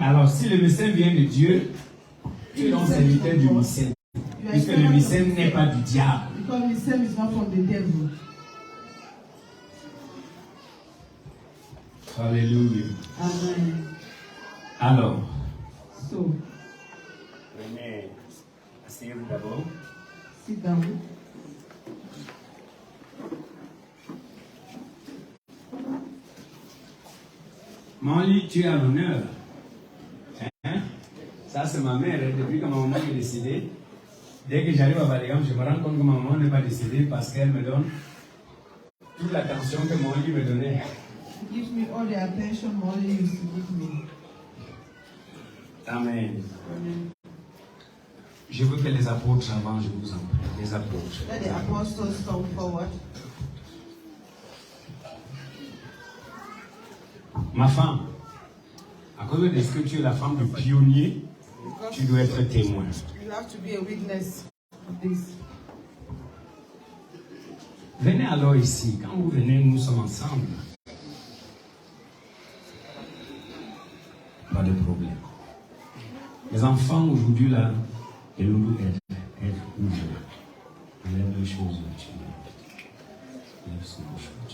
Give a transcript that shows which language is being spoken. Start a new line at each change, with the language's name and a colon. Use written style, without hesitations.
French: Alors, si le Missem vient de Dieu, tu es donc serviteur du Missem. Puisque le Missem n'est pas du diable.
English: Because Missem is not from the devil. Alléluia. Amen.
French: Alors,
English: So,
French: venez, asseyez-vous d'abord.
English: sit down.
French: Manly, tu es à l'honneur. Hein? Ça, c'est ma mère. Depuis que ma maman est décédée, dès que j'arrive à Baligam, je me rends compte que ma maman n'est pas décédée parce qu'elle me donne toute l'attention que Manly me donnait.
English: He gives me all the attention Molly used to give me. Amen. Amen.
French: Je veux que les apôtres avancent, je vous en prie. Les apôtres.
English: Let the apostles come forward.
French: Ma femme, à cause de ce que tu es la femme du pionnier, tu dois être témoin.
English: You have to be a witness of this.
French: Venez alors ici. Quand vous venez, nous sommes ensemble. Pas de problème. Les enfants aujourd'hui là, les loulous elles ouvrent. Lève les choses. Lève ces choses.